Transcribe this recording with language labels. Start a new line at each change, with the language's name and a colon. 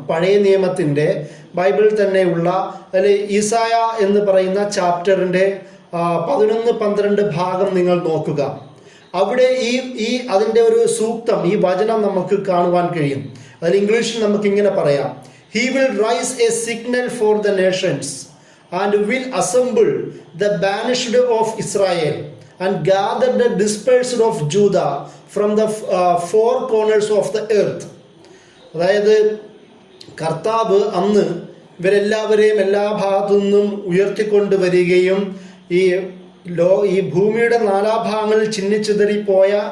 Malayalam: പഴയ നിയമത്തിൻ്റെ, ബൈബിളിൽ തന്നെയുള്ള, അതിൽ ഈസായ എന്ന് പറയുന്ന ചാപ്റ്ററിൻ്റെ 11-12 ഭാഗം നിങ്ങൾ നോക്കുക. അവിടെ അതിൻ്റെ ഒരു സൂക്തം, ഈ വചനം നമുക്ക് കാണുവാൻ കഴിയും. അതിൽ ഇംഗ്ലീഷിൽ നമുക്ക് ഇങ്ങനെ പറയാം:
English: He will rise a signal for the nations and will assemble the banished of Israel and gather the dispersed of Judah from the four corners of the earth.
Malayalam: അതായത് കർത്താവ് അന്ന് ഇവരെല്ലാവരെയും എല്ലാ ഭാഗത്തു നിന്നും ഉയർത്തിക്കൊണ്ടുവരികയും ഈ ഭൂമിയുടെ നാനാഭാഗങ്ങളിൽ ചിന്നിച്ചിതറിപ്പോയ